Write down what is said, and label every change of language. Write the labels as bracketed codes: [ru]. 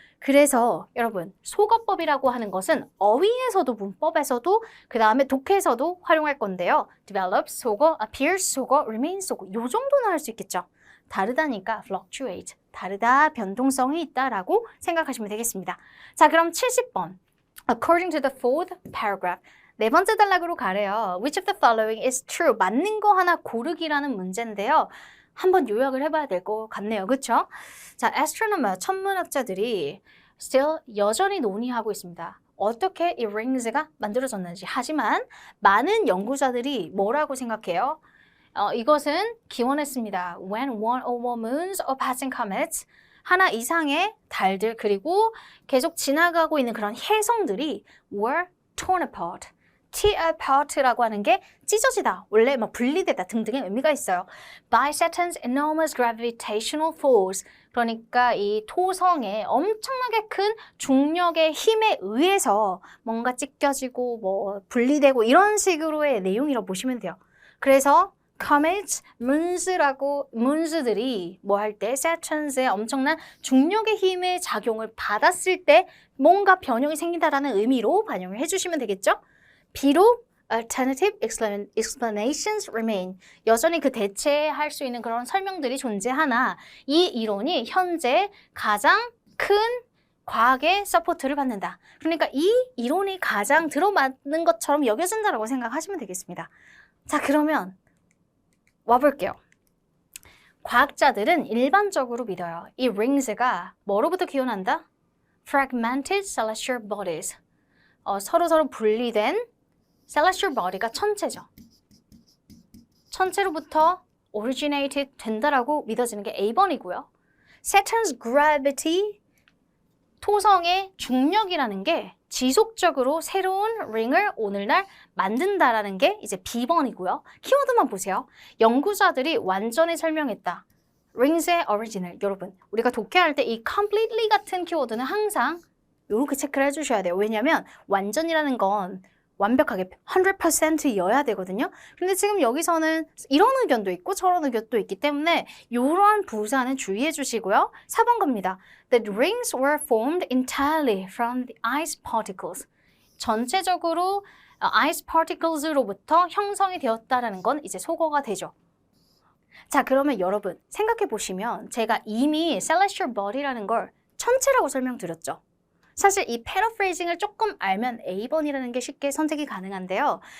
[ko] 그래서 여러분 소거법이라고 하는 것은 어휘에서도 문법에서도 그 다음에 독해에서도 활용할 건데요. develops, 소거, appears, 소거, remains, 소거 요 정도는 할 수 있겠죠. 다르다니까 fluctuate, 다르다, 변동성이 있다라고 생각하시면 되겠습니다. 자, 그럼 70번. [en] According to the fourth paragraph. [ko] 네 번째 단락으로 가래요. [en] Which of the following is true? [ko] 맞는 거 하나 고르기라는 문제인데요. 한번 요약을 해봐야 될 것 같네요. 그렇죠? 자, astronomer, 천문학자들이 still 여전히 논의하고 있습니다. 어떻게 이 rings가 만들어졌는지. 하지만 많은 연구자들이 뭐라고 생각해요? 이것은 기원했습니다. [en] When one or more moons or passing comets, [ko] 하나 이상의 달들 그리고 계속 지나가고 있는 그런 혜성들이 [en] were torn apart. [ko] tear apart라고 하는 게 찢어지다, 원래 막 분리되다 등등의 의미가 있어요. [en] By Saturn's enormous gravitational force. [ko] 그러니까 이 토성의 엄청나게 큰 중력의 힘에 의해서 뭔가 찢겨지고 뭐 분리되고 이런 식으로의 내용이라고 보시면 돼요. 그래서 comets, moons들이 뭐 할 때 Saturns의 엄청난 중력의 힘의 작용을 받았을 때 뭔가 변형이 생긴다라는 의미로 반영을 해주시면 되겠죠? 비록 [en] alternative explanations remain. [ko] 여전히 그 대체할 수 있는 그런 설명들이 존재하나 이 이론이 현재 가장 큰 과학의 서포트를 받는다. 그러니까 이 이론이 가장 들어맞는 것처럼 여겨진다라고 생각하시면 되겠습니다. 자, 그러면 와볼게요. 과학자들은 일반적으로 믿어요. 이 rings가 뭐로부터 기원한다? [en] Fragmented celestial bodies. [ko] 서로 분리된 celestial body가 천체죠. 천체로부터 originated 된다라고 믿어지는 게 A번이고요. Saturn's gravity, 토성의 중력이라는 게 지속적으로 새로운 링을 오늘날 만든다라는 게 이제 B번이고요. 키워드만 보세요. 연구자들이 완전히 설명했다. rings의 origin을. 여러분, 우리가 독해할 때 이 completely 같은 키워드는 항상 이렇게 체크를 해주셔야 돼요. 왜냐하면 완전이라는 건 완벽하게 100%여야 되거든요. 근데 지금 여기서는 이런 의견도 있고 저런 의견도 있기 때문에 이러한 부사는 주의해 주시고요. 4번 겁니다. [en] The rings were formed entirely from the ice particles. [ko] 전체적으로 ice particles로부터 형성이 되었다라는 건 이제 소거가 되죠. 자, 그러면 여러분 생각해 보시면 제가 이미 celestial body라는 걸 천체라고 설명드렸죠. 사실 이 패러프레이징을 조금 알면 A번이라는 게 쉽게 선택이 가능한데요.